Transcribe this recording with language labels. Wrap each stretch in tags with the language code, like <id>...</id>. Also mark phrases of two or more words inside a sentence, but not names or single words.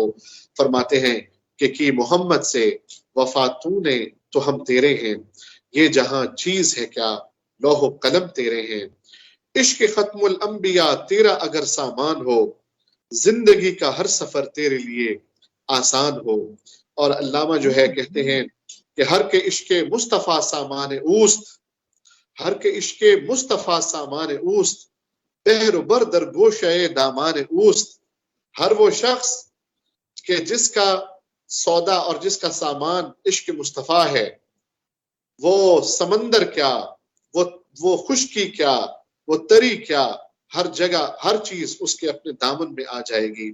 <ur>فرماتے ہیں کہ کی محمد سے وفا تو نے تو ہم تیرے ہیں، یہ جہاں چیز ہے کیا لوح و قلم تیرے ہیں، عشق ختم الانبیاء تیرا اگر سامان ہو، زندگی کا ہر سفر تیرے لیے آسان ہو. اور علامہ جو ہے کہتے ہیں کہ</ur> <fa>ہر کے عشق مصطفیٰ سامان اوست، ہر کے عشق مصطفیٰ سامان اوست، بحر و بر در گوشہ دامان اوست.</fa> <ur>ہر وہ شخص کہ جس کا سودا اور جس کا سامان عشق مصطفیٰ ہے، وہ سمندر کیا، وہ خشکی کیا، وہ تری کیا، ہر جگہ ہر چیز اس کے اپنے دامن میں آ جائے گی.</ur>